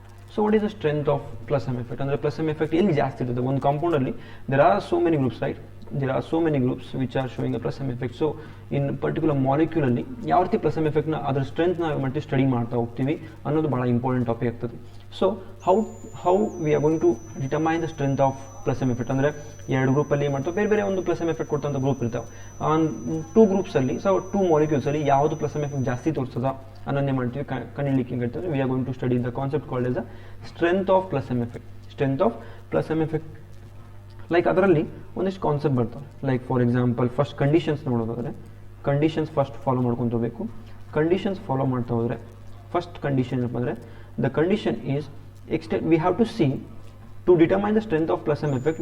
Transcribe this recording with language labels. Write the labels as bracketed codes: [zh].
[en] So what is the strength of plus m effect? [kn] ಅಂದ್ರೆ plus m effect ಎಲ್ಲಿ ಜಾಸ್ತಿ ಇರ್ತದೆ ಒಂದು ಕಾಂಪೌಂಡ್ ಅಲ್ಲಿ [en] there are so many groups, right? there are so many groups which are showing a plus m effect. [kn] So in particular molecule ಅಲ್ಲಿ ಯಾವ ರೀತಿ plus M ಎಫೆಕ್ಟ್ನ ಅದರ ಸ್ಟ್ರೆಂತ್ನ ಮತ್ತೆ ಸ್ಟಡಿ ಮಾಡ್ತಾ ಹೋಗ್ತೀವಿ ಅನ್ನೋದು ಭಾಳ ಇಂಪಾರ್ಟೆಂಟ್ ಟಾಪಿಕ್ ಆಗ್ತದೆ. [en] so how we are going to determine the strength of plus m effect [kn] ಅಂದರೆ ಎರಡು ಗ್ರೂಪಲ್ಲಿ ಏನು ಮಾಡ್ತಾವೆ, ಬೇರೆ ಬೇರೆ ಒಂದು ಪ್ಲಸ್ ಎಮ್ ಎಫೆಕ್ಟ್ ಕೊಡ್ತಂಥ ಗ್ರೂಪ್ ಇರ್ತಾವೆ. ಟೂ ಗ್ರೂಪ್ಸಲ್ಲಿ ಸೊ ಟೂ ಮಾಲಿಕ್ಯೂಲ್ಸಲ್ಲಿ ಯಾವುದು ಪ್ಲಸ್ ಎಮ್ ಎಫೆಕ್ಟ್ ಜಾಸ್ತಿ ತೋರಿಸ್ತದ ಅನ್ನೋದೇ ಮಾಡ್ತೀವಿ ಕಂಡುಹಿಡಿಲಿಕ್ಕೆ ಹೇಳ್ತಾರೆ. [en] We are going to study the concept called as the strength of plus m effect. [kn] Strength of plus M effect like ಅದರಲ್ಲಿ ಒಂದಿಷ್ಟು concept ಬರ್ತವೆ. Like for example first conditions ನೋಡೋದಾದರೆ conditions first follow ಮಾಡ್ಕೊತೋಬೇಕು. Conditions follow ಮಾಡ್ತಾ ಹೋದರೆ first condition ಏನಪ್ಪ ಅಂದರೆ [en] The condition is extent we have to see to determine the strength of plus m effect.